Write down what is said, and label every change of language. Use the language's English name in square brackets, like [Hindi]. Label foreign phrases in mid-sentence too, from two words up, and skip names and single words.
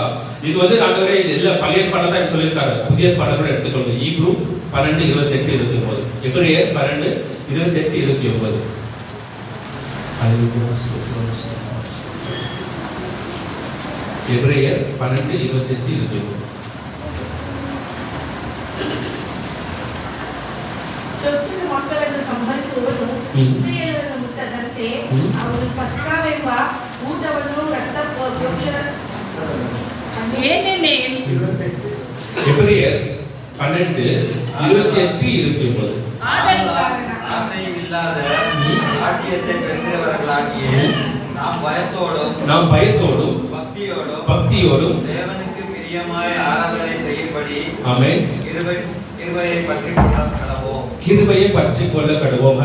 [Tamil] இது வந்து ஆண்டவரே இது இல்ல பழைய ஏற்பாடுல தான் சொல்லியிருக்காரு. புதிய ஏற்பாடுல கூட எடுத்துக்கொள்ளுங்க. ஈப்ரூ 12:28-29, எபிரேயர் 12:28-29. எபிரேயர் 12:28-29. [Kannada] ಚೊಚ್ಚಲ ಮಕ್ಕಳನ್ನು ಸಂಹರಿಸುವನು ಇಸ್ರಾಯೇಲರ ಮುಟ್ಟದಂತೆ ಅವರು ಪಸ್ಕವೆಂಬ ಊಟವನ್ನು [Tamil] ஏனெனில் எபிரேயர் 12:28-29. ஆசையில்லாத ராஜ்யத்தை பெறுகிறவர்களாகிய நாம் பயத்தோடும் பக்தியோடும் தேவனுக்கு பிரியமாய் ஆராதனை செய்யும்படி ஆமென் கிருபையை பற்றிக்கொள்ள கடவோம்.